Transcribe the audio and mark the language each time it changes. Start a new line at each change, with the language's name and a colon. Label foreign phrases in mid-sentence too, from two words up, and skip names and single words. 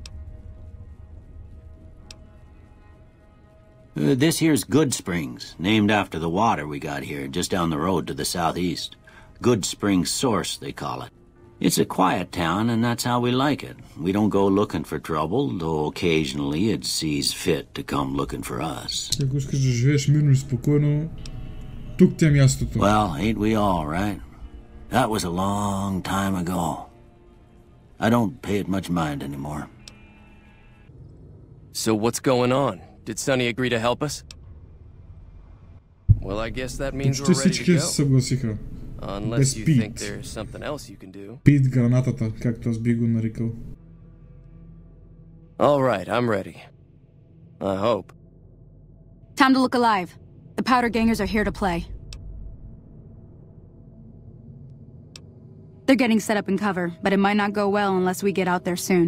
English: This here's Goodsprings, named after the water we got here, just down the road to the southeast. Goodsprings Source, they call it. It's a quiet town, and that's how we like it. We don't go looking for trouble, though occasionally it sees fit to come looking for us.
Bulgarian: Ако искаш да живееш мирно и спокойно, тук ти е мястото.
English: Well, ain't we all, right? That was a long time ago. I don't pay it much mind anymore. So what's going on? Did Sonny agree to help us? Well, I guess that means we're ready to go.
Bulgarian: Се съгласиха.
English: Unless you think there's something else you can do.
Bulgarian: Пит гранатата, както аз би го нарекал.
English: All right, I'm ready. I hope. Time to look alive. The powder gangers are here to play. They're getting set up in cover, but it might not go well unless we get out there soon.